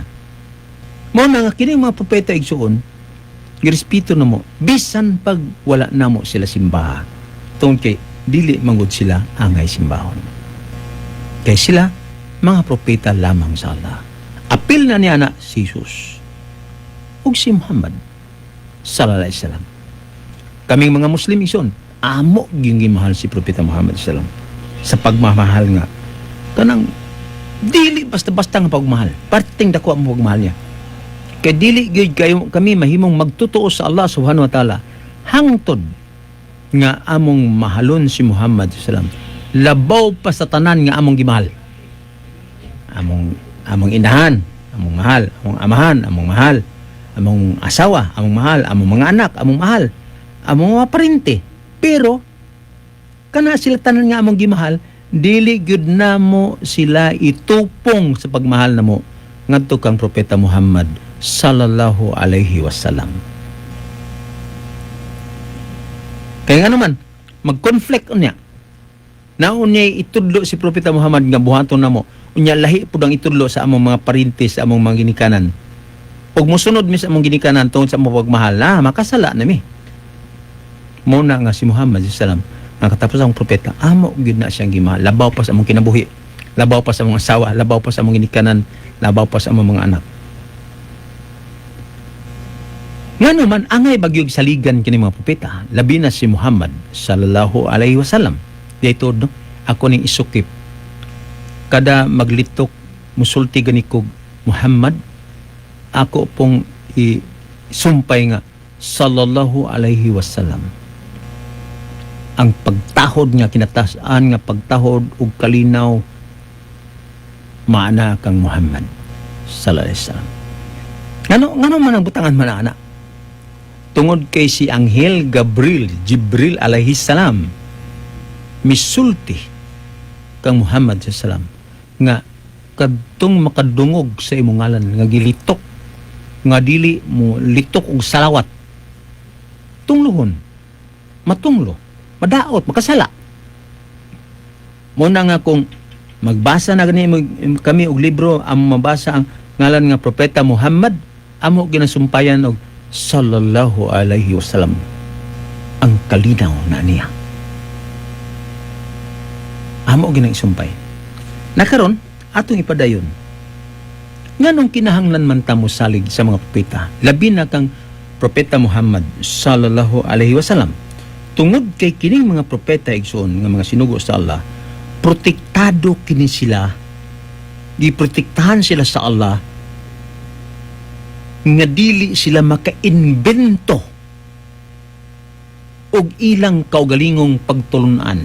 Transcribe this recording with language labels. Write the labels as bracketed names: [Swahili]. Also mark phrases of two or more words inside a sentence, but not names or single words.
[Cebuano] Mo na nga kini mga propeta igsuon, irespeto na mo, bisan pag wala na mo sila simbaha. Tungkol kay dili manggod sila angay simbahon. Kay sila mga propeta lamang sa Allah. Apil na niya na si Jesus ug si Muhammad [Arabic] صلى الله عليه وسلم. [Cebuano] Kaming mga Muslim ison, amo gyud gimahal si propeta Muhammad [Arabic] صلى الله عليه وسلم [Cebuano] sa pagmamahal nga kanang dili basta-basta nga pagmahal. Parting dako ang pagmahal niya. Kay dili gyud kayo kami mahimong magtutuo sa Allah [Arabic] سبحانه وتعالى [Cebuano] hangtod nga among mahalon si Muhammad [Arabic] صلى الله عليه وسلم. [Cebuano] Labaw pa sa tanan nga among gimahal. Among inahan, among mahal, among amahan, among mahal, among asawa, among mahal, among mga anak, among mahal, among mga parente. Pero kana sila tanan nga among gimahal, dili gyud namo sila itupong sa pagmahal namo ngadto kang propeta Muhammad [Arabic] صلى الله عليه وسلم. [Cebuano] Kaya nga naman, mag-conflict unya. Naunya'y itudlo si propeta Muhammad nga buhaton namo. Unya lahi pud ang itudlo sa among mga parintes, sa among mga ginikanan. Ug mosunod mi sa among ginikanan tungod sa among pagmahal, makasala nami. Mo na nga si Muhammad [Arabic] صلى الله عليه وسلم, [Cebuano] ang katapos ang propeta, amo gyud na siyang gimahal. Labaw pa sa among kinabuhi, labaw pa sa among asawa, labaw pa sa among ginikanan, labaw pa sa among mga anak. Nga naman, angay bagyog saligan kini mga propeta, labi na si Muhammad [Arabic] صلى الله عليه وسلم. [Cebuano] Dito, no? Ako ning isukip. Kada maglitok, musulti ganikog Muhammad, ako pong isumpay nga [Arabic] صلى الله عليه وسلم. [Cebuano] Ang pagtahod nga kinatasan nga pagtahod ug kalinaw maana kang Muhammad [Arabic] صلى الله عليه وسلم. [Cebuano] Ngano man ang butangan man ana? Tungod kay si Anghel Jibril [Arabic] عليه السلام [Cebuano] misulti kang Muhammad [Arabic] صلى الله عليه وسلم [Cebuano] nga kadtong makadungog sa imong ngalan nga gilitok nga dili mo litok og salawat tunglohon, matunglo, madaot, makasala. Muna nga kung magbasa na gani kami og libro, ang mabasa ang ngalan nga propeta Muhammad, amo ginasumpayan og [Arabic] صلى الله عليه وسلم. [Cebuano] Ang kalinaw na niya. Amo ginasumpay. Nakaron atong ipadayon. Nganong kinahanglan man ta mo salig sa mga propeta, labi na kang propeta Muhammad [Arabic] صلى الله عليه وسلم. [Cebuano] Tungod kay kining mga propeta igsoon nga mga sinugo sa Allah, protektado kini sila, giprotektahan sila sa Allah, nga dili sila maka-invento og ilang kaugalingong pagtulunan.